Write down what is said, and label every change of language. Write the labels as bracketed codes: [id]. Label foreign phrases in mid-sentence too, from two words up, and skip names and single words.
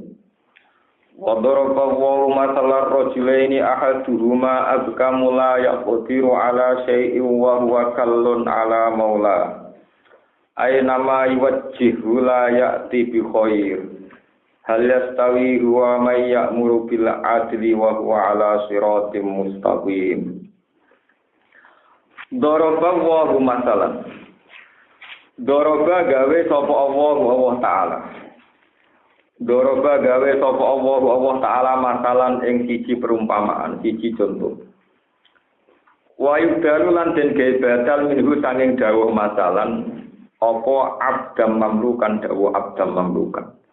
[ar] وضرب الله مثلا رجلين أحدهما أبكم لا يقدر على شيء وهو كل على مولاه أين ما يوجهه لا يأت بخير هل يستوي هو ومن يأمر بالعدل وهو على صراط مستقيم. ضرب الله مثلا, [jv] daraba gawe sapa Allah taala. Doroba gawe sapa Allah taala masalan ing siji perumpamaan, siji contoh. [ar] ويبدل [jv] lan den gawe badal minhu sanging dawuh masalan apa [ar] عبدا مملوكا [jv] dawuh [ar] عبدا مملوكا.